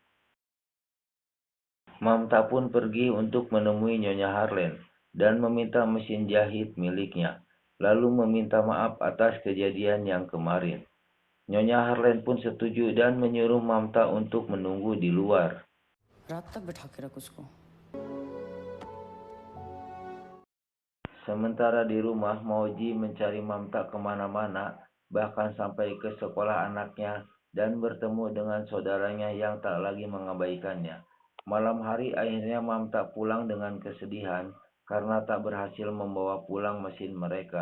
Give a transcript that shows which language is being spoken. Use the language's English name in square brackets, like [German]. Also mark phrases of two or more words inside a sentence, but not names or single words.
[Indonesian] Mamta pun pergi untuk menemui Nyonya Harlen dan meminta mesin jahit miliknya, lalu meminta maaf atas kejadian yang kemarin. Nyonya Harlen pun setuju dan menyuruh Mamta untuk menunggu di luar. [Hindi] रात तक बैठा के रख उसको [Indonesian] Sementara di rumah, Mauji mencari Mamta kemana-mana, bahkan sampai ke sekolah anaknya dan bertemu dengan saudaranya yang tak lagi mengabaikannya. Malam hari akhirnya Mamta pulang dengan kesedihan karena tak berhasil membawa pulang mesin mereka.